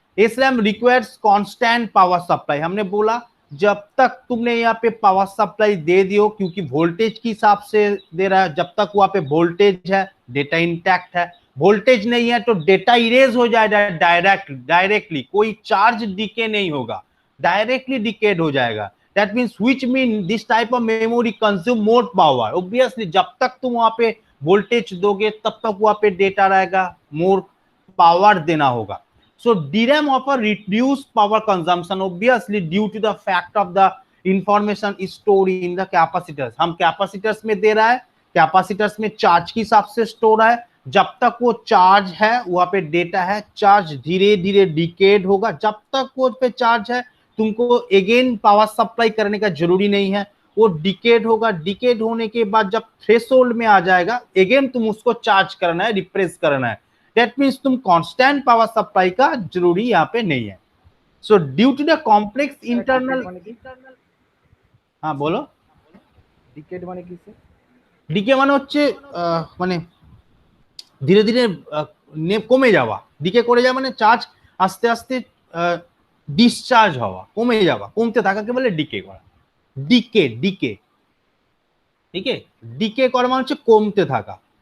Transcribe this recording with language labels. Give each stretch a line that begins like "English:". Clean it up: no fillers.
Hindi: SRAM requires constant power supply, हमने बोला जब तक तुमने यहाँ पे पावर सप्लाई दे दियो, क्योंकि वोल्टेज के हिसाब से दे रहा है, जब तक वहां पे वोल्टेज है डेटा इंटैक्ट है, वोल्टेज नहीं है तो डेटा इरेज हो जाएगा डायरेक्टली, कोई चार्ज डीके नहीं होगा, डायरेक्टली डिकेड हो जाएगा।
English: That means which mean this type of memory consume more power.
Hindi: Obviously जब तक तुम वहां पे वोल्टेज दोगे तब तक वहां पे डेटा रहेगा, मोर पावर देना होगा।
English: So DRAM offer reduced power consumption obviously due to the fact of the information is stored in the capacitors।
Hindi: हम कैपेसिटर्स में दे रहा है, कैपेसिटर्स में चार्ज के हिसाब से स्टोर है, जब तक वो चार्ज है वहां पे डेटा है, चार्ज धीरे धीरे डिकेड होगा, जब तक वो पे चार्ज है तुमको अगेन पावर सप्लाई करने का जरूरी नहीं है, वो डिकेड होगा, डिकेड होने के बाद जब थ्रेशोल्ड में आ जाएगा अगेन तुम उसको चार्ज करना है, रिप्रेस करना है।
English: that means
Hindi: तुम कांस्टेंट पावर सप्लाई का जरूरी यहाँ पे नहीं है।
English: so due to the complex internal,
Hindi: हाँ बोलो।
Bangla: ডিকেড মানে কি স্যার? ডিকে মানে হচ্ছে মানে ধীরে ধীরে কমে যাওয়া, ডিকে করে যাওয়া মানে চার্জ আস্তে আস্তে ডিসচার্জ হওয়া, কমে যাওয়া, কমতে থাকাকে বলে ডিকে করা। ডিকে ডিকে ঠিক আছে, ডিকে করা মানে হচ্ছে কমতে থাকা।